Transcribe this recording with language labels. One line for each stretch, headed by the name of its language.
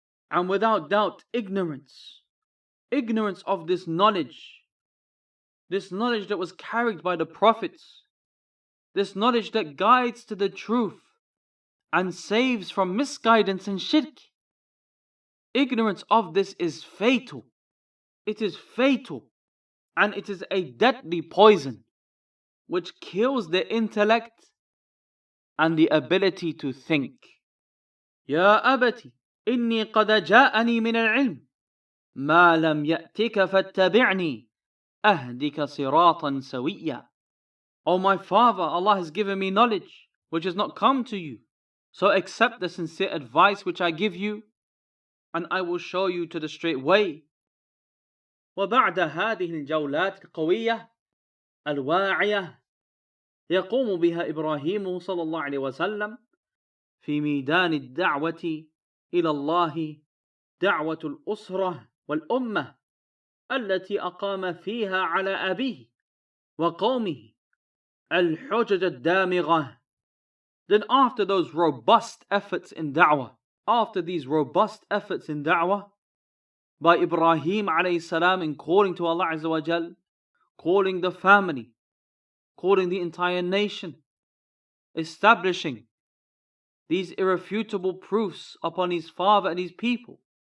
English: And without doubt, ignorance of this knowledge that was carried by the prophets, this knowledge that guides to the truth and saves from misguidance and shirk, ignorance of this is fatal. It is fatal, and it is a deadly poison which kills the intellect and the ability to think.
Arabic: يا أبت إني قد جاءني من العلم ما لم يأتك فاتبعني أهدك صراطا سويا.
English: O my father, Allah has given me knowledge which has not come to you, so accept the sincere advice which I give you, and I will show you to the straight way.
Arabic: وبعد هذه الجولات القوية الواعية يقوم بها إبراهيم صلى الله عليه وسلم في ميدان الدعوة إلى الله دعوة الأسرة والأمة التي أقام فيها على أبيه وقومه الحجج الدامغة
English: Then after those robust efforts in da'wah, after these robust efforts in da'wah by Ibrahim alayhi salam in calling to Allah Azza wa Jal, calling the family, calling the entire nation, establishing these irrefutable proofs upon his father and his people.